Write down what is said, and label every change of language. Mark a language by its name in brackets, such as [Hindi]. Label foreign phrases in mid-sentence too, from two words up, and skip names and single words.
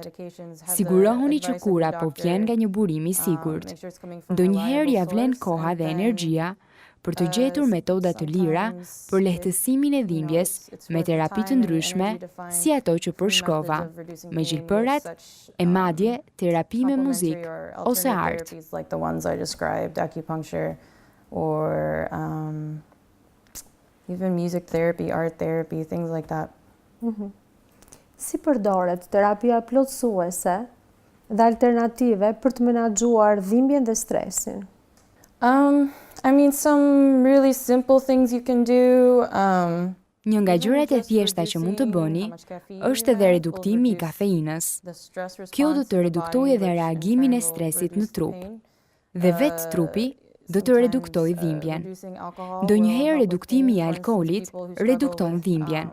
[Albanian] Sigurohuni që kura po vjen nga një burim I sigurt. Ndonjëherë ja vlen koha dhe energjia për të gjetur metoda të lira për lehtësimin e dhimbjes me terapi të ndryshme, si ato që përshkrova, me gjilpërat e madje terapi me muzikë ose art. [English] Like the ones I described, acupuncture or even music therapy, art therapy, things like that. [Albanian] Si përdoret terapia plotësuese dhe alternative për të menaxhuar dhimbjen dhe stresin? [English] I mean, some really simple things you can do. [Albanian] Një nga gjërat e thjeshta që mund të bëni është edhe reduktimi I kafeinës. Kjo do të reduktojë edhe reagimin e stresit në trup. Dhe vetë trupi do të reduktojë dhimbjen. Ndonjëherë reduktimi I alkoolit redukton dhimbjen.